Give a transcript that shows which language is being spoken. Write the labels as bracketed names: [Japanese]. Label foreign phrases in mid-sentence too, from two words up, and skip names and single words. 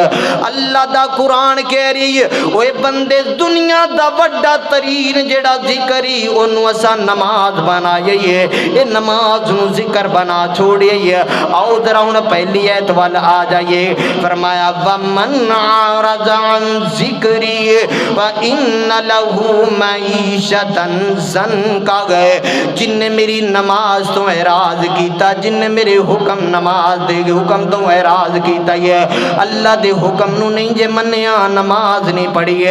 [Punjabi] اللہ دا قرآن کہہ رہی ہے اوئے بندے دنیا دا وڈا ترین جیہڑا ذکر ہی اونوں اساں نماز بنائی ہے. یہ نماز نوں ذکر بنا چھوڑی ہے۔ آؤ ذرا ہݨ پہلی آیت وال آ جائیے. [Arabic] فرمایا ومن أعرض عن ذكري فإن له معيشة ضنكا. [Punjabi] جنہے میری نماز تو اعراض کیتا، جنہے میرے حکم نماز دے حکم تو اعراض کیتا ہے، اللہ دے حکم نوں نہیں جے منیا، نماز نہیں پڑھی ہے.